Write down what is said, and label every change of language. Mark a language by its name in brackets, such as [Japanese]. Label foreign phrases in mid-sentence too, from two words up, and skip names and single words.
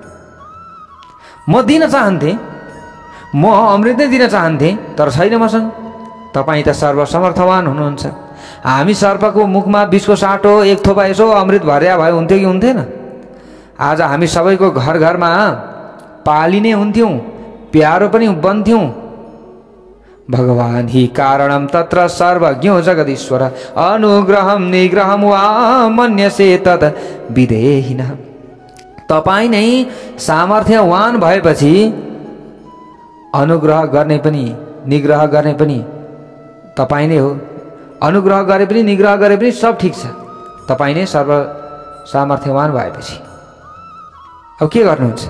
[Nepali] म दिन चाहन्थे, म अमृत नै दिन चाहन्थे, तर छैन मसँग। तपाईँ त सर्वसमर्थवान हुनुहुन्छ। हामी सर्पको मुखमा विषको साटो एक थोपा यसो अमृत भर्या भए हुन्थ्यो कि हुन्थेन? आज हामी सबैको घर घरमा पालिने हुन्थ्यौं, प्यारो पनि बन्थ्यौं। [Sanskrit] भगवान हि कारणम तत्र सर्वज्ञो जगदीश्वर अनुग्रहम निग्रहम वा मन्यसे तत् विदेहिनः। [Nepali] तपाईँ नै सामर्थ्यवान भएपछि अनुग्रह गर्ने पनि निग्रह गर्ने पनि तपाईँ नै हो। अनुग्रह गरे पनि निग्रह गरे पनि सब ठीक छ। तपाईँ नै सर्व सामर्थ्यवान भएपछि अब के गर्नुहुन्छ?